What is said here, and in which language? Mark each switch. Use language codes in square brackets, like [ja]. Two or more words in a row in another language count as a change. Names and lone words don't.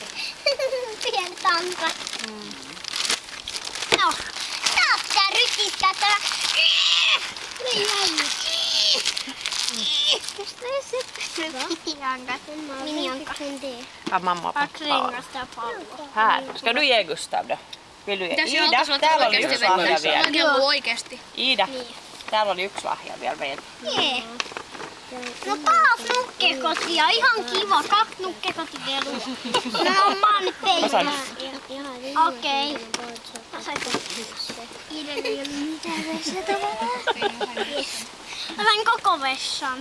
[fi] Pienet ankat. No, taas rytistää tää. Mini-anka. Mamma Kaksi rengasta ja palloa. [sv] Här, ska du ge Gustav då? Vill du ge? [fi] Ida, täällä oli yksi lahja vielä. Joo. Oikeesti. Ida, täällä oli yksi lahja vielä meillä. Jee. No taas nukkekotia, ihan kiva. 2 nukkekotivelua. No mä oon nyt peikana. Okei. Mä sain koko vessan.